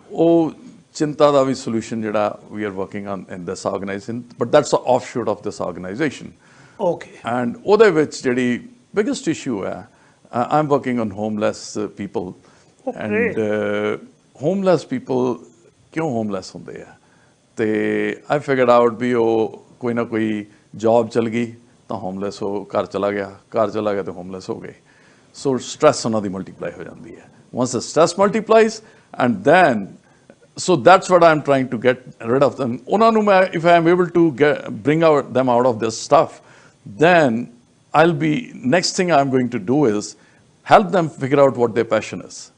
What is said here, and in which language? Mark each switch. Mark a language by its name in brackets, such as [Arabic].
[Punjabi] ਉਹ ਚਿੰਤਾ ਦਾ ਵੀ solution ਜਿਹੜਾ [English] we are working on in this organization, but that's an offshoot of this organization. Okay. And [Punjabi] ਉਹਦੇ ਵਿੱਚ ਜਿਹੜੀ [English] biggest issue ਹੈ, I'm working on homeless people. And homeless people ਕਿਉਂ homeless [Punjabi] ਹੁੰਦੇ ਆ? ਤੇ [English] I figured out [Punjabi] ਵੀ ਉਹ ਕੋਈ ਨਾ ਕੋਈ job ਚਲ ਗਈ ਤਾਂ homeless ਹੋ, ਘਰ ਚਲਾ ਗਿਆ ਤੇ homeless ਹੋ ਗਏ। So stress ਉਹਨਾਂ ਦੀ multiply ਹੋ ਜਾਂਦੀ ਹੈ। [English] Once the stress multiplies, and then so that's what I'm trying to get rid of them. [Punjabi] ਉਹਨਾਂ ਨੂੰ ਮੈਂ, [English] if I am able to bring them out of this stuff, then next thing I'm going to do is help them figure out what their passion is.